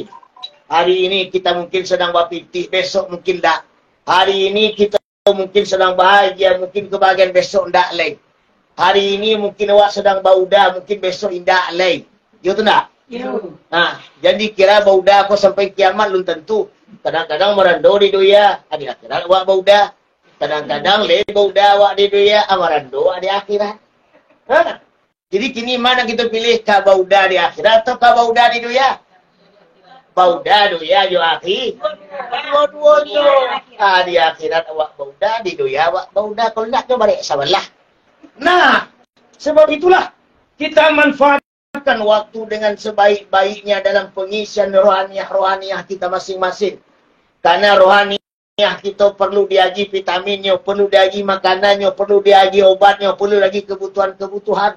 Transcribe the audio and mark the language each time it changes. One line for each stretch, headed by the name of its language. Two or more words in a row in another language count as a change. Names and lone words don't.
Indonesian: Hari ini kita mungkin sedang berpitih, besok mungkin tak. Hari ini kita mungkin sedang bahagia, mungkin kebahagiaan besok tak lain.
Minangkabau: Hari ini mungkin awak sedang bauda, mungkin besok indah lain. Ya tu tak? Ya. Nah, jadi kira bauda aku sampai kiamat belum tentu. Kadang-kadang merando di dunia, di akhirat awak bauda. Kadang-kadang le bauda awak di dunia, merando di akhirat. Ha? Jadi kini mana kita pilih, ka bauda di akhirat atau ka bauda di dunia? Bauda dunia yo akhi. Dua-duanya. Di akhirat awak bauda, di dunia awak bauda. Kalau nak coba balik sabarlah.
Indonesian: Nah, sebab itulah kita manfaatkan waktu dengan sebaik-baiknya dalam pengisian rohaniah kita masing-masing. Karena rohaniah kita perlu diaji vitaminnya, perlu diaji makanannya, perlu diaji obatnya, perlu lagi kebutuhan-kebutuhan.